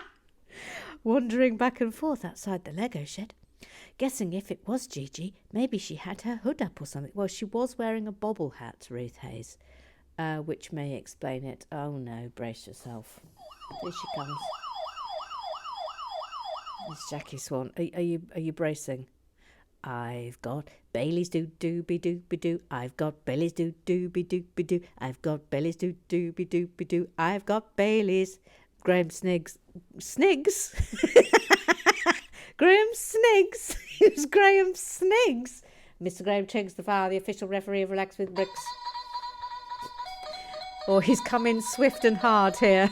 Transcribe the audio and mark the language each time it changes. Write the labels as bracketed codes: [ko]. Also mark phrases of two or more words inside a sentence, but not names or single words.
[en] Wandering back and forth outside the Lego shed, guessing if it was Gigi, maybe she had her hood up or something. Well, she was wearing a bobble hat, Ruth Hayes, which may explain it. Oh no, brace yourself. Here she comes. It's Jackie Swan. Are you bracing? I've got Bailey's doo-doo-be-doo-be-doo. I've got Bailey's doo-doo-be-doo-be-doo. I've got Bailey's doo-doo-be-doo-be-doo. I've got Bailey's. Graham Sniggs. Sniggs? Graham Sniggs? Who's Graham Sniggs? Mr Graham Triggs, the father, the official referee of Relax with Bricks. Oh, he's come in swift and hard here.